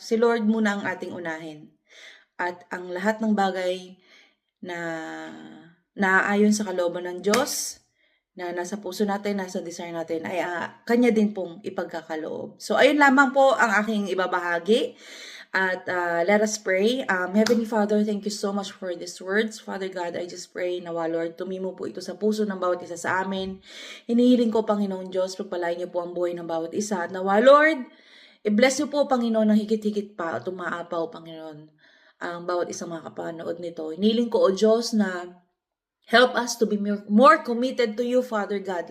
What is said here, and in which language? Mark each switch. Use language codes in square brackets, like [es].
[tl] Si Lord muna ang ating unahin. At ang lahat ng bagay na naaayon sa kalooban ng Diyos, na nasa puso natin, nasa desire natin, ay Kanya din pong ipagkakaloob. So, ayun lamang po ang aking ibabahagi. [en] At let us pray. Heavenly Father, thank you so much for these words. Father God, I just pray [tl] nawa, Lord, tumimo po ito sa puso ng bawat isa sa amin. Hinihiling ko, Panginoon Diyos, pagpalain niyo po ang buhay ng bawat isa. At nawa, Lord, i-bless niyo po, Panginoon, ng higit-higit pa at umaapaw, Panginoon, ang bawat isang mga kapanood nito. Hinihiling ko, O Diyos, na [en] help us to be more committed to you, Father God.